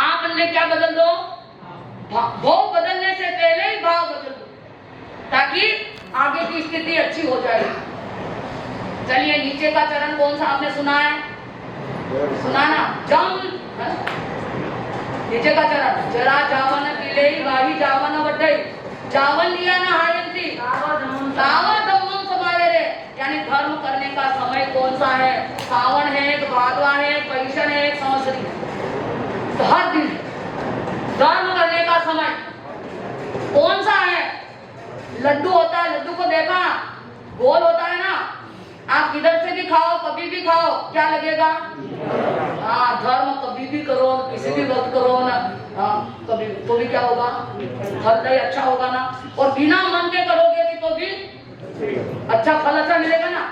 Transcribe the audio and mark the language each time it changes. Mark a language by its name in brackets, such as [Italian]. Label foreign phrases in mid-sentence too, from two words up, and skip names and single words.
[Hindi] आप अन्य क्या बदल दो, भव बदलने से पहले ही भाव बदल दो, ताकि आगे की स्थिति अच्छी हो जाए। चलिए नीचे का चरण कौन सा आपने सुना है, सुना ना, जम नीचे का चरण, [Prakrit languages] जरा जावन पीले गाही जावन वड्डई, जावन लिया ना हायंती तावा दम्मम समाये रे, [Hindi] यानी धर्म करने का समय कौन सा है, सावन है, भादवा है, पैशन है, संवत्सरी है, तो हर दिन धर्म करने का समय कौन सा है। लड्डू होता है, लड्डू को देखा, गोल होता है ना, आप किधर से भी खाओ, कभी भी खाओ, क्या लगेगा, हाँ धर्म कभी भी करो, किसी भी वक्त करो ना, हाँ कभी तो भी क्या होगा, फल अच्छा होगा ना, और बिना मन के करोगे भी तो भी अच्छा फल अच्छा मिलेगा ना।